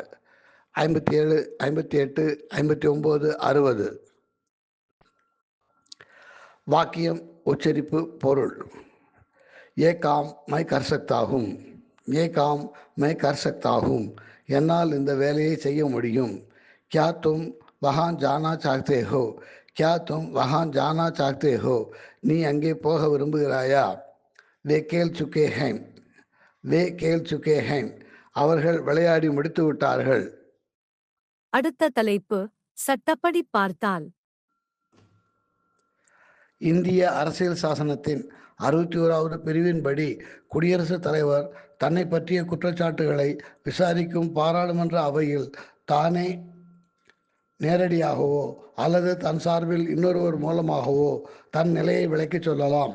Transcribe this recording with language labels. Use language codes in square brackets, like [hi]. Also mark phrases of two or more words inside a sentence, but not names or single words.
[ta] 57, 58, 59, 60. வாக்கியம், உச்சரிப்பு, பொருள். [hi] ये काम मैं कर सकता हूँ. ये काम मैं कर सकता हूँ. [ta] என்னால் இந்த வேலையை செய்ய முடியும். [hi] क्या तुम वहाँ जाना चाहते हो. क्या तुम वहाँ जाना चाहते हो. [ta] நீ அங்கே போக விரும்புகிறாயா. [hi] वे खेल चुके हैं. वे खेल चुके हैं. [ta] அவர்கள் விளையாடி முடித்து விட்டார்கள். அடுத்த தலைப்பு சட்டப்படி பார்த்தால். இந்திய அரசியல் சாசனத்தின் 61வது பிரிவின்படி குடியரசுத் தலைவர் தன்னை பற்றிய குற்றச்சாட்டுகளை விசாரிக்கும் பாராளுமன்ற அவையில் தானே நேரடியாகவோ அல்லது தன் சார்பில் இன்னொருவர் மூலமாகவோ தன் நிலையை விளக்கிச் சொல்லலாம்.